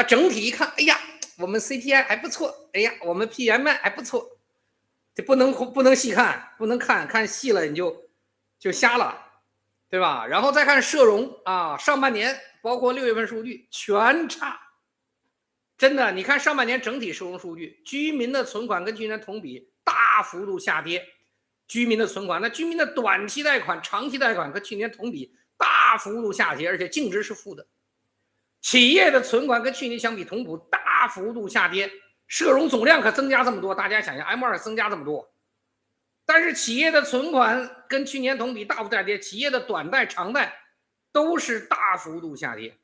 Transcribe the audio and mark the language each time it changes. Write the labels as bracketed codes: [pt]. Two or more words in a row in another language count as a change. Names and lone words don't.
[zh] 整體一看，哎呀，我們 CPI 還不錯，哎呀，我們 PMI 還不錯，這不能細看，不能看細了你就瞎了，對吧？然後再看社融啊，上半年包括6月份數據全差，真的，你看上半年整體社融數據，居民的存款跟去年同比大幅度下跌，居民的存款，那居民的短期貸款、長期貸款和去年同比大幅度下跌，而且淨值是負的。企業的存款跟去年相比同步大幅度下跌，社融總量可增加這麼多，大家想想 M2 增加這麼多，但是企業的存款跟去年同比大幅度下跌，企業的短貸、長貸都是大幅度下跌。